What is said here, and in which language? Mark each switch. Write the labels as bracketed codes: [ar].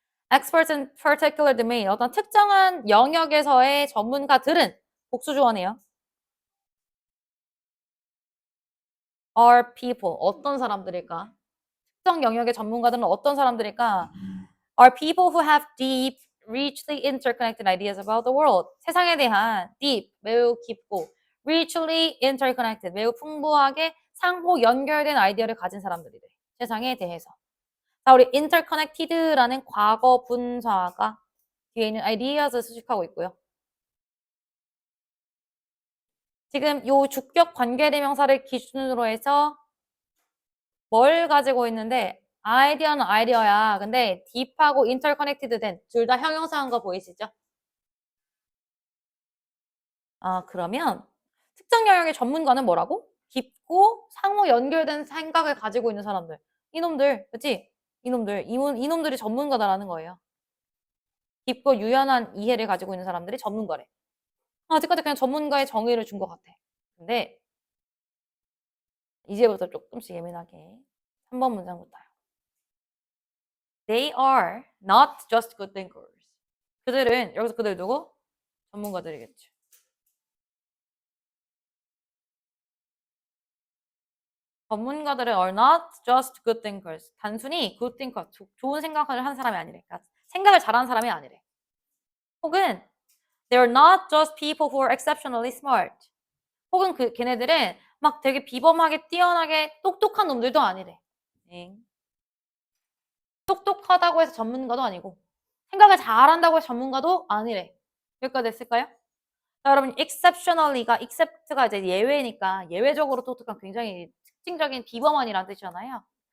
[en] experts in particular domain. [ko] 어떤 특정한 영역에서의 전문가들은 복수주어네요. [en] are people. [ko] 어떤 사람들일까? 특정 영역의 전문가들은 어떤 사람들일까? [en] Are people who have deep, richly interconnected ideas about the world. [ko] 세상에 대한 [en] deep, [ko] 매우 깊고 [en] richly interconnected, [ko] 매우 풍부하게 상호 연결된 아이디어를 가진 사람들이래. 세상에 대해서. 자, 우리 interconnected라는 과거 분사가 뒤에 있는 ideas를 수식하고 있고요. 지금 요 주격 관계대명사를 기준으로 해서 뭘 가지고 있는데 아이디어는 아이디어야. 근데 딥하고 interconnected 된 둘 다 형용사인 거 보이시죠? 아, 그러면 특정 영역의 전문가는 뭐라고? 깊고 상호 연결된 생각을 가지고 있는 사람들. 이놈들, 그치? 이놈들이 전문가다라는 거예요. 깊고 유연한 이해를 가지고 있는 사람들이 전문가래. 아직까지 그냥 전문가의 정의를 준 것 같아. 근데 이제부터 조금씩 예민하게 3번 문장부터요. [en] They are not just good thinkers. [ko] 그들은 여기서 그들 누구? 전문가들이겠지. 전문가들은 [en] are not just good thinkers. [ko] 단순히 good thinker, 좋은 생각을 하는 사람이 아니래. 그러니까 생각을 잘하는 사람이 아니래. 혹은 [en] they are not just people who are exceptionally smart. [ko] 혹은 걔네들은 막 되게 비범하게 뛰어나게 똑똑한 놈들도 아니래. 똑똑하다고 해서 전문가도 아니고 생각을 잘한다고 해서 전문가도 아니래. 여기까지 됐을까요? 자, 여러분 exceptionally가 except가 이제 예외니까 예외적으로 똑똑한 굉장히 특징적인 비범한이라는 뜻이잖아요.